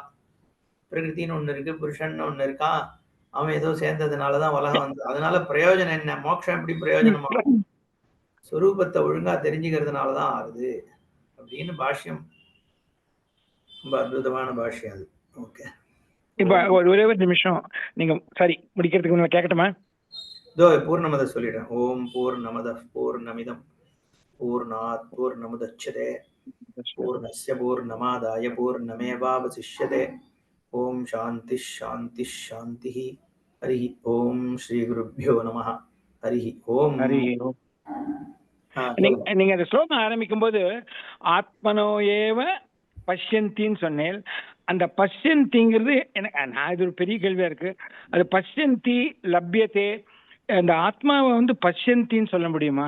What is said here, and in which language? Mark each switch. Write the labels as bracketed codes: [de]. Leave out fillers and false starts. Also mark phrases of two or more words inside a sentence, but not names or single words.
[ta] பிரகிருத்தின்னு ஒண்ணு இருக்கு, புருஷன் ஒண்ணு இருக்கான், அவன் ஏதோ சேர்ந்ததுனாலதான் உலகம் வந்து, அதனால பிரயோஜனம் என்ன, மோட்சம் எப்படி பிரயோஜனமாகும், ஸ்வரூபத்தை ஒழுங்கா தெரிஞ்சுக்கிறதுனாலதான் ஆகுது அப்படின்னு பாஷ்யம். ரொம்ப அற்புதமான பாஷ்யம் அது. ஓகே, இப்ப ஒரே ஒரு நிமிஷம் நீங்க சரி முடிக்கிறதுக்கு முன்னாடி கேட்கட்டுமா? இதோ பூர்ணமத சொல்லிடுறேன். [sa] ॐ पूर्णमद पूर्णमिदम् पूर्णात् पूर्णमुदच्यते पूर्णस्य पूर्णमादाय पूर्णमेवावशिष्यते. ॐ शान्ति शान्ति शान्ति. हरि ॐ श्री गुरुभ्यो नमः. हरि ॐ. [ta] நீங்க அந்த ஸ்லோகம் ஆரம்பிக்கும் போது [sa] आत्मनो एव [ta] பஷ்யந்தின்னு சொன்னேன். அந்த பஷ்யந்திங்கிறது எனக்கு நான் இது ஒரு பெரிய கேள்வியா இருக்கு. அது [sa] पश्यन्ति लभ्यते, [ta] அந்த ஆத்மாவை வந்து பஷ்யந்தின்னு சொல்ல முடியுமா?